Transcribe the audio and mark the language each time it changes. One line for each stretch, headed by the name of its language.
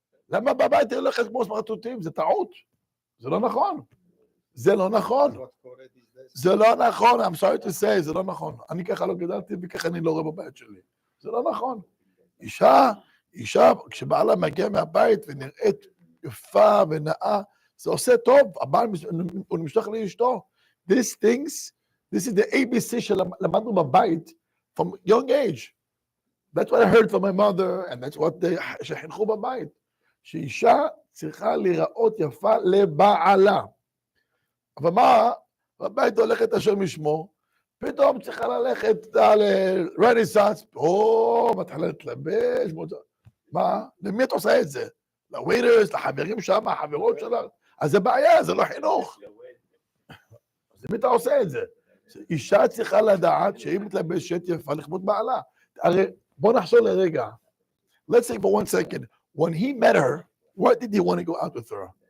Hebrew: למה בבית היא הולכת כמו סמרטוטים? זה טעות. זה לא נכון. זה לא נכון. זה לא נכון,
English: I'm sorry to say,
Hebrew: זה לא נכון. אני ככה לא גדלתי, וככה אני לא רואה בבית שלי. זה לא נכון. אישה, כשבעלה מגיע מהבית ונראית יפה ונאה, זה עושה טוב, הבעל הוא נמשך לאשתו.
English: These things, this is the ABC
Hebrew: שלמדנו בבית
English: from young age. That's what I heard from my mother, and that's what
Hebrew: שחינכו בבית. שאישה צריכה להיראות יפה לבעלה. אבל מה, בבית הולכת אשר משמו, פתאום צריכה ללכת לרנסנס, מתחילה להתלבש, מה? למי את עושה את זה? לווייטרס, לחברים שם, החברות שלה? אז זה בעיה, זה לא חינוך. אז למי אתה עושה את זה? אישה צריכה לדעת שהיא מתלבשת יפה לכבוד בעלה. הרי בוא נחשוב לרגע.
English: Let's say for 1 second, when he met her, why did he want to go out with her?